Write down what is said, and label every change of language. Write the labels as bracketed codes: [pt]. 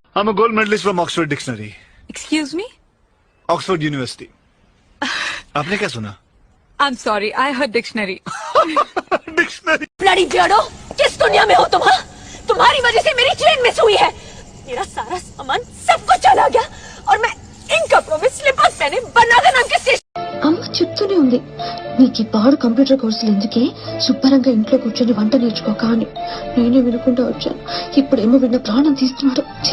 [en] I'm a gold medalist from Oxford Dictionary. Excuse me? [hi] Oxford University. आपने क्या सुना? [en] I'm sorry, I heard dictionary. Dictionary. [hi] Bloody Beardo, किस दुनिया में हो तुम? तुम्हारी वजह से मेरी ट्रेन मिस हुई है. मेरा सारा सामान सब कुछ चला गया और मैं इन कपड़ों में स्लीपर्स पहने बनारस नाम के स्टेशन. [te] అమ్మ చెప్తూనే ఉంది, నీకు ఈ పాడు కంప్యూటర్ కోర్సులు ఎందుకే, శుభ్రంగా ఇంట్లో కూర్చొని వంట నేర్చుకోక అని. నేనే వినకుండా వచ్చాను, ఇప్పుడేమో విన్న ప్రాణం తీస్తున్నాడు.